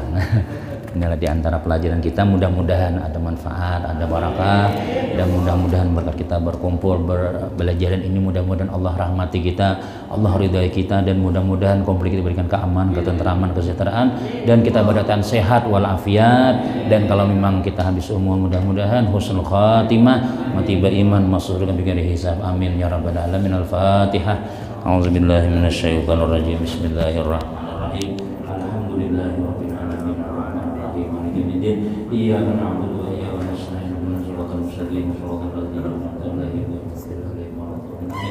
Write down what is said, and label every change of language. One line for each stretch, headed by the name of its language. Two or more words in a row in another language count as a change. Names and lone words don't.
Indonesian: Inilah diantara pelajaran kita mudah-mudahan ada manfaat, ada barakah dan mudah-mudahan berkat kita berkumpul belajaran ini mudah-mudahan Allah rahmati kita, Allah ridai kita dan mudah-mudahan komplit diberikan keamanan, ketentraman, kesejahteraan dan kita berdatan sehat walafiat dan kalau memang kita habis umur mudah-mudahan
Arabic: حسن الخاتمة
Indonesian: mati beriman masuk surga
Arabic: بغير حساب آمين يا رب العالمين الفاتحة. أعوذ بالله من الشيطان الرجيم. بسم الله الرحمن الرحيم. الحمد لله رب العالمين الرحمن الرحيم مالك يوم الدين. إياك نعبد وإياك نستعين اهدنا الصراط المستقيم صراط الذين أنعمت عليهم غير المغضوب عليهم.